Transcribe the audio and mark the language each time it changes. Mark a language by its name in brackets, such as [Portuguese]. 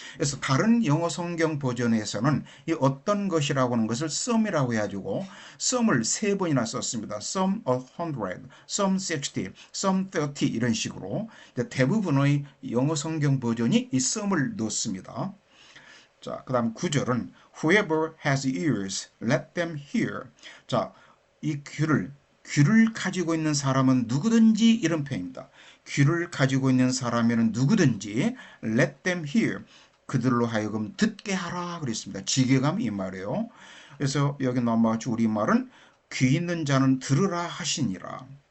[Korean] 그래서 다른 영어 성경 버전에서는 이 어떤 것이라고 하는 것을 some이라고 해가지고 some을 세 번이나 썼습니다. [English] some 100, some 60, some 30 [Korean] 이런 식으로 대부분의 영어 성경 버전이 이 some을 넣습니다. 자, 그 다음 9절은 [English] Whoever has ears, let them hear. [Korean] 자, 이 귀를 가지고 있는 사람은 누구든지 이런 표현입니다. 귀를 가지고 있는 사람에는 누구든지 [English] let them hear. [Korean] 그들로 하여금 듣게 하라 그랬습니다. 지게감 이 말이에요. 그래서 여기 나와가지 우리말은 귀 있는 자는 들으라 하시니라.